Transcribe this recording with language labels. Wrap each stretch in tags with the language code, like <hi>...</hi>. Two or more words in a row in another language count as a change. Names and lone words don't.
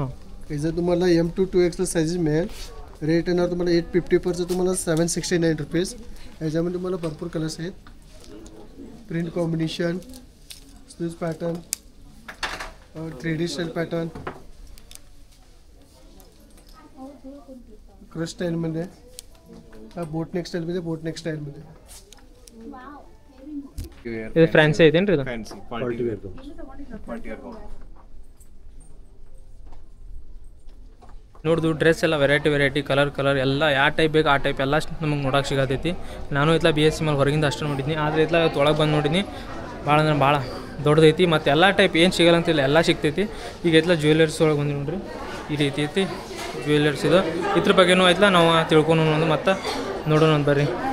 <mr>याचं तुम्हाला M2 to XL साइजेस मिळेल रेट येणार तुम्हाला 850 परचं तुम्हाला 769 रुपीज याच्यामध्ये तुम्हाला भरपूर कलर्स आहेत</mr> <en>print combination sleeves pattern 3D style pattern crush</en> <mr>स्टाईलमध्ये बोटनेक स्टाईलमध्ये बोटनेक स्टाईलमध्ये</mr> <kn>ಇದು ಫ್ಯಾನ್ಸಿ ಐತೇನ್ರಿ ಇದು ನೋಡ್ದು ಡ್ರೆಸ್ ಎಲ್ಲ</kn> <en>variety colour</en> <kn>ಎಲ್ಲ ಯಾವ ಟೈಪ್ ಬೇಕು ಆ ಟೈಪ್ ಎಲ್ಲ ನಮಗೆ ನೋಡೋಕೆ ಸಿಗತೈತಿ ನಾನು ಇತ್ಲ BSC ಮೇಲೆ ಹೊರಗಿಂದ ಅಷ್ಟು ನೋಡಿದ್ನಿ ಆದರೆ ಇತ್ಲ ಒಳಗೆ ಬಂದು ನೋಡಿದ್ನಿ ಭಾಳ ಅಂದ್ರೆ ಭಾಳ ದೊಡ್ಡದೈತಿ ಮತ್ತು ಎಲ್ಲ ಟೈಪ್ ಏನು ಸಿಗಲ್ಲ ಅಂತಿಲ್ಲ ಎಲ್ಲ ಸಿಗ್ತೈತಿ ಈಗ ಇತ್ಲ ಜ್ಯುವೆಲರ್ಸ್ ಒಳಗೆ ಬಂದು ನೋಡ್ರಿ ಈ ರೀತಿ ಐತಿ ಜ್ಯುವೆಲರ್ಸ್ ಇದು ಇದ್ರ ಬಗ್ಗೆನೂ ಐತ್ಲ ನಾವು ತಿಳ್ಕೊಂಡು ಮತ್ತು ನೋಡೋಣ ಅಂತ ಬರ್ರಿ</kn>